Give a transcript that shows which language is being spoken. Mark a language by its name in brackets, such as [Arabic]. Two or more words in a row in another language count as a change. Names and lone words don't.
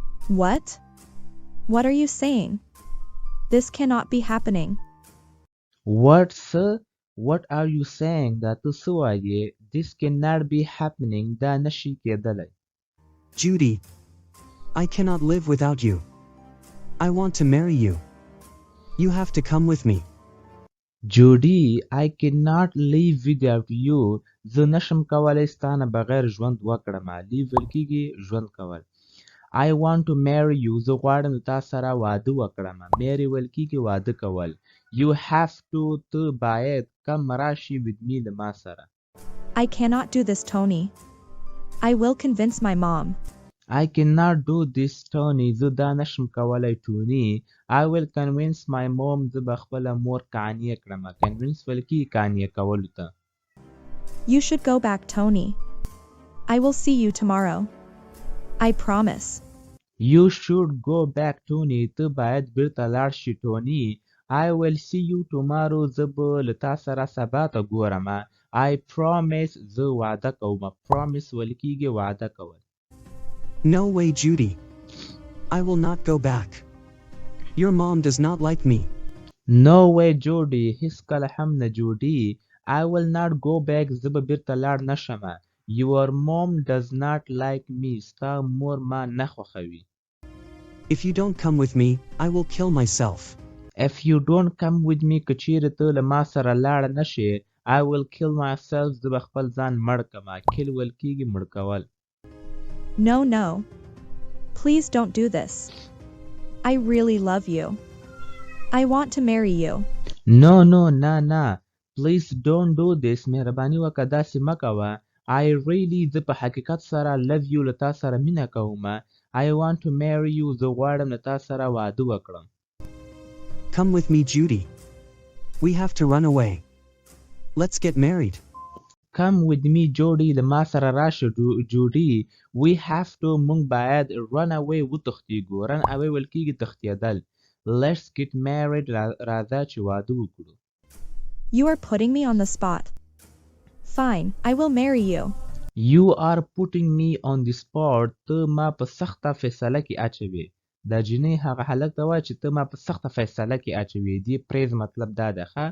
[English] What? What are you saying? This cannot be happening. What, sir? What are you saying? [Pashto] دا ته څه وایې؟ [English] This cannot be happening. [Pashto] دا نشي کېدلی. [English] Judy, I cannot live without you. I want to marry you. You have to come with me. Judy, I cannot live without you. [Pashto] زه نشم کولی ستا نه بغیر ژوند وکړم. لیو ویل کېږي ژوند کول. [English] I want to marry you. [Pashto] زه غواړم د تا سره واده وکړم. marry ویل کېږي واده کول. [English] You have to. [Pashto] ته باید کم راشي [English] with me [Pashto] له ما سره. [English] I cannot do this, Tony. I will convince my mom. I cannot do this, Tony. [Pashto] زه دا نشم کولی ټوني. [English] I will convince my mom. [Pashto] زه به خپله مور قانع کړم. convince ویل کېږي قانع کولو ته. [English] You should go back, Tony. I will see you tomorrow. I promise. You should go back, Tony. [Pashto] ته باید بیرته لاړ شي ټوني. [English] I will see you tomorrow. [Pashto] زه به له تا سره سبا ته ګورم. [English] I promise. [Pashto] زه وعده کوم. promise ویل کېږي وعده کول. [English] No way, Judy. I will not go back. Your mom does not like me. No way, Judy. [Pashto] هیڅکله هم نه جوډي. [English] I will not go back. [Pashto] زه به بیرته لاړ نشم. [English] Your mom does not like me. [Pashto] ستا مور ما نه خوښوي. [English] If you don't come with me, I will kill myself. If you don't come with me, [Pashto] که چیرې ته له ما سره لاړ نشې, [English] I will kill myself. [Pashto] زه به خپل ځان مړ کړم. kill ویل کېږي مړ کول. [English] No, no. Please don't do this. I really love you. I want to marry you. No, no, نه. Please don't do this. [Pashto] مهرباني وکړه داسې مه کوه. [English] I really. [Pashto] زه په حقیقت سره [English] love you. [Pashto] له تا سره مینه کوم. [English] I want to marry you. [Pashto] زه غواړم له تا سره واده وکړم. [English] Come with me, Judy. We have to run away. Let's get married. Come with me, Judy. [Pashto] له ما سره راشه جوډي. [English] We have to. [Pashto] مونږ باید [English] run away [Pashto] وتښتېږو. [English] run away [Pashto] ویل کېږي تښتېدل. [English] Let's get married. [Pashto] راځه چې واده وکړو. [English] You are putting me on the spot. Fine, I will marry you. You are putting me on the spot. [Pashto] ته ما په سخته فیصله کې اچوي. دا جینۍ هغه حالت ته وایي چې ته ما په سخته فیصله کې اچوي. دې پریز مطلب دا ده ښه.